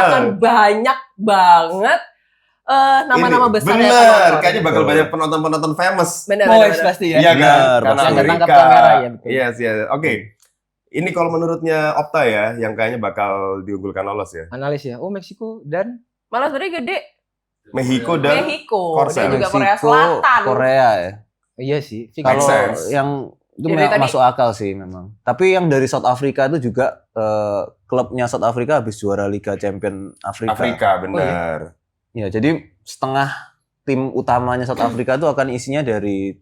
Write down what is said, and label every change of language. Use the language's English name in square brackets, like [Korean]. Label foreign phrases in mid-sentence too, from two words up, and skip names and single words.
[Indonesian] akan banyak banget nama-nama Ini, besar yang akan bener, nonton. kayaknya bakal banyak penonton-penonton famous. Bener. pasti ya. Iya kan? Bener, Karena pasti. Amerika. Tangkap kamera ya, betul. Iya sih. Oke. Ini kalau menurutnya Opta ya, yang kayaknya bakal diunggulkan lolos ya. Analis ya. Oh Meksiko dan Malah sebenarnya gede. Mexico dan Mexico. Korsel. Dan juga Korea Meksiko, Selatan. Korea ya. iya sih. [English] Make [Indonesian] Kalau [English] sense. [Indonesian] yang itu Jadi tadi- masuk akal sih memang. Tapi yang dari South Africa itu juga klubnya South Africa habis juara Liga Champion Afrika, benar. Ya, jadi setengah tim utamanya South Africa itu akan isinya dari